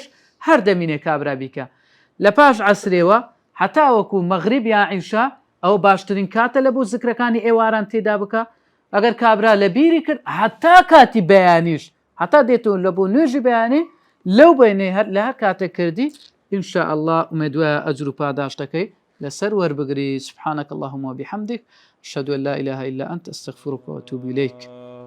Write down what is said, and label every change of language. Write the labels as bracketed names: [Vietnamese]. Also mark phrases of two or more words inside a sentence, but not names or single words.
[Central Kurdish] هەر دەمینێ کابرا بیکە لە پاش عەسرێوە هەتا وەکو مەغریب یا عیشا ئەو باشترین کاتە لە بۆ زیکرەکانی ئێواران تێدا بکە ئەگەر کابرا لە بیری کرد هەتا کاتی بەیانیش هەتا دێتەوە لە بۆ نوێژی بەیانی لەو بەینەی هەر لە هەر کاتێک کردی ئینشاءالله ئومێدوایە ئەجر و پاداشتەکەی لەسەر وەربگری [Arabic] سبحانك اللهم وبحمدك أشهد أن لا إله إلا أنت أستغفرك وأتوب إليك